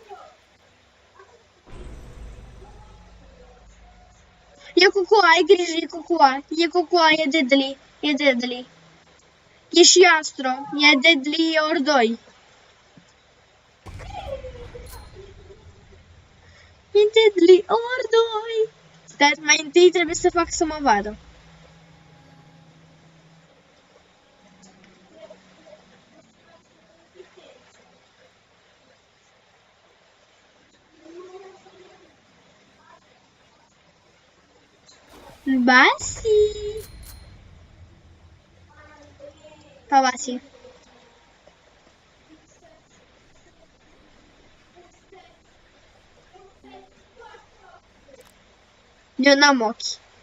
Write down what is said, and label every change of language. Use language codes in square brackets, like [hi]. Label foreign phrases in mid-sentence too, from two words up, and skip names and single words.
[ro] E Cucua, ai grijă, e Cucua. E Cucua, e deadly. E deadly. E și Astro. E deadly ori 2. E deadly ori 2. Dar mai întâi trebuie să fac să mă vadă. Basi! Pa, Basi. Eu n-am ochi.